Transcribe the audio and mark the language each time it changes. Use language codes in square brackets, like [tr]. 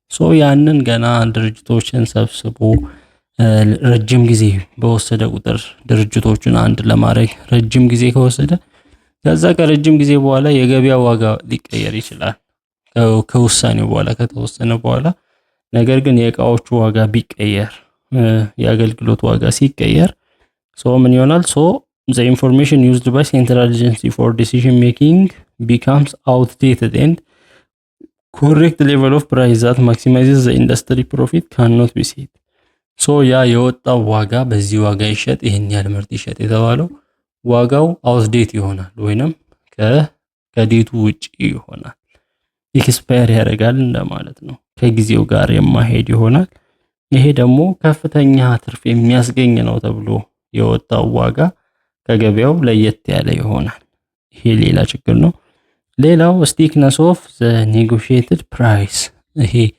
[am] so ያንን ገና ድርጅቶችን ሰብስቦ ረጅም ጊዜ በወሰደ ቁጥር ድርጅቶቹን አንድ ለማድረግ ረጅም ጊዜ ከወሰደ ከዛ ከረጅም ጊዜ በኋላ የገበያ ዋጋ ሊቀየር ይችላል ከውሳኔው በኋላ ከተወሰነ በኋላ። ነገር ግን የእቃዎቹ ዋጋ ቢቀየር የአገልግሎት ዋጋ ሲቀየር ምን ይሆናል? [en] the information used by central agency for decision making becomes outdated and correct level of price that maximizes the industry profit cannot be set. [am] ያ የወጣው ዋጋ በዚህ ዋጋ ይሸጥ ይሄን ያህል ምርት ይሸጥ የተባለው ዋጋው አውትዴት ይሆናል ወይንም ከዴቱ ውጪ ይሆናል። ኤክስፓየር ያደርጋል እንደማለት ነው። ከጊዜው ጋር የማይሄድ ይሆናል። ይሄ ደግሞ ከፍተኛ ትርፍ የሚያስገኝ ነው ተብሎ የወጣው ዋጋ ከገበያው ለየት ያለ ይሆናል። ይሄ ሌላ ችግር ነው። ሌላው ስቲክነስ ኦፍ ዘ ኔጎሺየትድ ፕራይስ። ይሄ